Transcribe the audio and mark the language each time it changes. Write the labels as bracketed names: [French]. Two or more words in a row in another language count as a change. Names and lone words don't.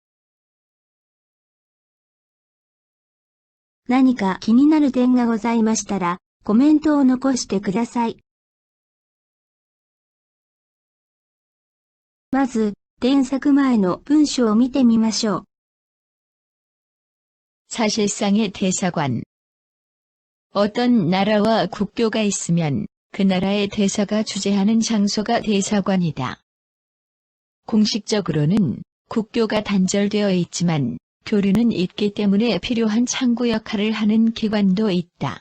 [Japanese] 何か気になる点がございましたら、コメントを残してください。まず、添削前の文章を見てみましょう。 [Korean] 사실상의 대사관. 어떤 나라와 국교가 있으면 그 나라의 대사가 주재하는 장소가 대사관이다. 공식적으로는 국교가 단절되어 있지만 교류는 있기 때문에 필요한 창구 역할을 하는 기관도 있다.